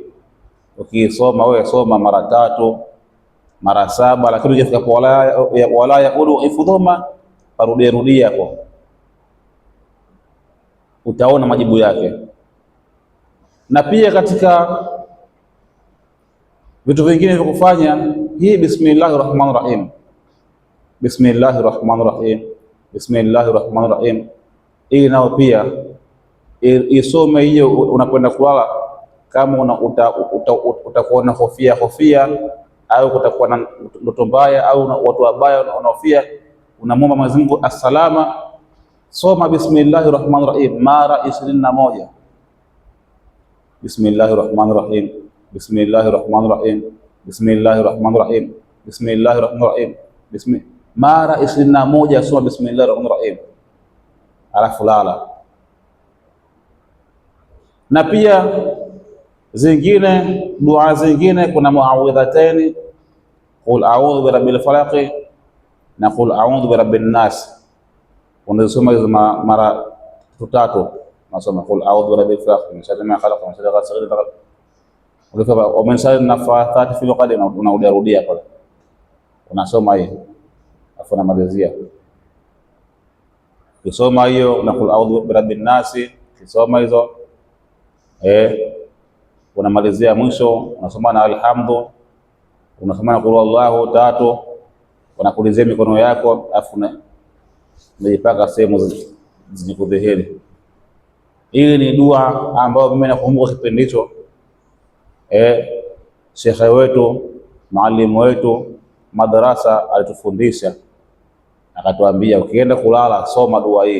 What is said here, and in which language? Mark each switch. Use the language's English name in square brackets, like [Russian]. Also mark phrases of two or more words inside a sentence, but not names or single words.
[Swahili] Ukisoma wewe soma mara 3 mara 7, lakini ukifika kwa [Arabic] ولا يؤوده حفظهما, [Swahili] rudia hapo, utaona majibu yake. Na pia katika vitu vingine vya kufanya hii [Arabic] بسم الله الرحمن الرحيم, بسم الله الرحمن الرحيم, بسم الله الرحمن الرحيم, [Swahili] hii nao pia isome hiyo unakwenda kulala. Kama utakuwa na hofia au kutakuwa na ndoto mbaya au watu wabaya unaofia, unamwomba Mwenyezi Mungu asalama, soma [Arabic] بسم الله الرحمن الرحيم [Swahili] mara 21. [Arabic] بسم الله الرحمن الرحيم, بسم الله الرحمن الرحيم, بسم الله الرحمن الرحيم, بسم الله الرحمن الرحيم, [Swahili] mara 21 soma [Arabic] بسم الله الرحمن الرحيم, [Swahili] alafu lala. Na pia zingine dua zingine, kuna muawidhataini, [Arabic] قل أعوذ برب الفلق na قل أعوذ برب الناس. [Swahili] Unasoma hizo mara 3, unasoma [Arabic] قل أعوذ برب الفلق من شر ما خلق ومن شر غاسق إذا وقب ومن شر نفاثات في العقد. [Swahili] Unarudia pale, unasoma hiyo afu unamalizia. Ukisoma hiyo na [Arabic] قل أعوذ برب الناس, [Swahili] ukisoma hizo unamalizia mwisho, unasoma na alhamdu, unasoma na [Arabic] قل هو الله [Swahili] 3, unakulizia mikono yako, afu unajipaka sehemu zinakudhihiri. Hii ni dua ambayo mimi nakumbuka kipindi hicho shekhe wetu, mwalimu wetu madrasa alitufundisha, akatuambia ukienda kulala soma dua hii.